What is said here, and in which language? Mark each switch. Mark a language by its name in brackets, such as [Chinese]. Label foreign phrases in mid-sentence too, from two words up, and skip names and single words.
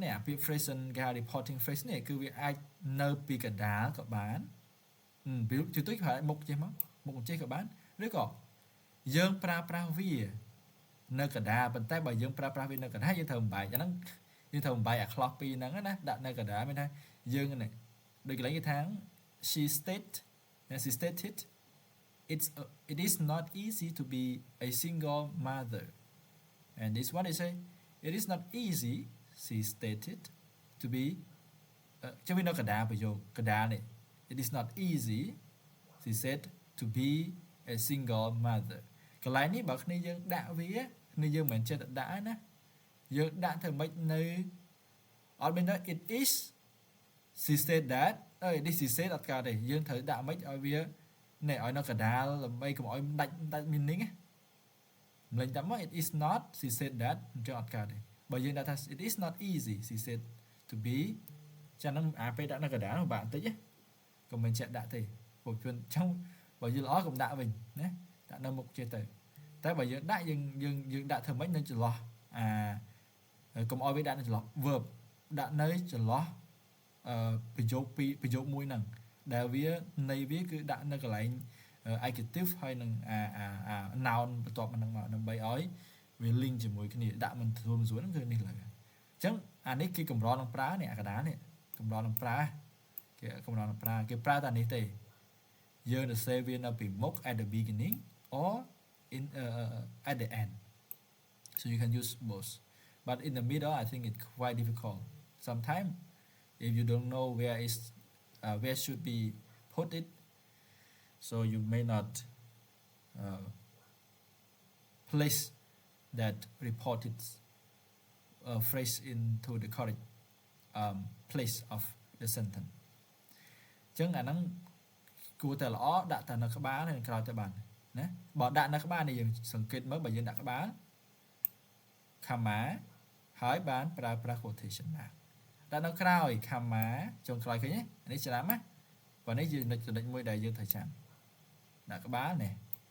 [Khmer] នេះអាពាក្យ phrase គេហៅ reporting phrase នេះគឺវាអាចនៅពីកណ្ដាលក៏បានជួយទុយប្រើមុខចេះមកមុខចេះក៏បានឬក៏យើងប្រើប្រាស់វានៅកណ្ដាលប៉ុន្តែបើយើងប្រើប្រាស់វានៅកណ្ដាលយើងត្រូវបំបែកអាហ្នឹងយើងត្រូវបំបែកអាខ្លោះពីរហ្នឹងណាដាក់ នៅកណ្ដាលមានថាយើងនេះដូចកន្លែងគេថា [English] she stated it is not easy to be a single mother and this one is say it is not easy she stated to be [Khmer] ចាំវានៅកណ្ដាលប្រយោគកណ្ដាលនេះ [English] it is not easy she said to be a single mother [Khmer] កន្លែងនេះបើគ្នាយើងដាក់វាគ្នាយើងមិនចេះតែដាក់ណាយើងដាក់ធ្វើម៉េចនៅអត់មានថា [English] it is she said that it is she said [Khmer] អត់កើតទេយើងត្រូវដាក់ម៉េចឲ្យវានេះឲ្យនៅកណ្ដាលដើម្បីកុំ ឲ្យដាច់ meaning ណាម្លេងតាមមក [English] it is not she said that [Khmer] អញ្ចឹងអត់កើតទេបើយើងដាក់ថា [English] it is not easy she said to be [Khmer] ចាំនឹងពេលដាក់នៅកណ្ដាលនោះបាក់បន្តិចណាកុំមិនចេះដាក់ទេពួកជួនចឹងបើយល់ល្អកុំដាក់វិញណាដាក់នៅមុខចេះទៅតែបើយើងដាក់យើងដាក់ធ្វើម៉េចនៅចន្លោះកុំឲ្យវាដាក់នៅចន្លោះ verb ដាក់នៅចន្លោះប្រយោគមួយហ្នឹងដែលវានៃវាគឺដាក់នៅកន្លែង adjective ហើយនឹងnoun បន្ទាប់មកនឹងមកដើម្បីឲ្យវា link ជាមួយគ្នាដាក់មិនធំស្រួលហ្នឹងគឺនេះឡើយអ ញ្ចឹងអានេះគេកម្រនឹងប្រើនេះអាកណ្ដាលនេះកម្រនឹងប្រើគេកម្រនឹងប្រើគេប្រើតែនេះទេយើងទៅ save វានៅពីមុខ [English] at the beginning or in at the end so you can use both but in the middle I think it's quite difficult sometimes if you don't know where should be put it so you may not place that reported phrase into the correct place of the sentence [Khmer] ចឹងអាហ្នឹងគួរ តែល្អដាក់តែនៅក្បាលហើយក្រោយទៅបានណាបើដាក់នៅក្បាលនេះយើងសង្កេតមើលបើយើងដាក់ក្បាល comma ហើយបានប្រើប្រាស់ [English] quotation mark [Khmer] ដាក់នៅក្រោយ comma ចុងក្រោយឃើញទេនេះច្រាមណាបើនេះយើងចំណុចមួយដែលយើងត្រូវចាំដាក់ក្បាលនេះ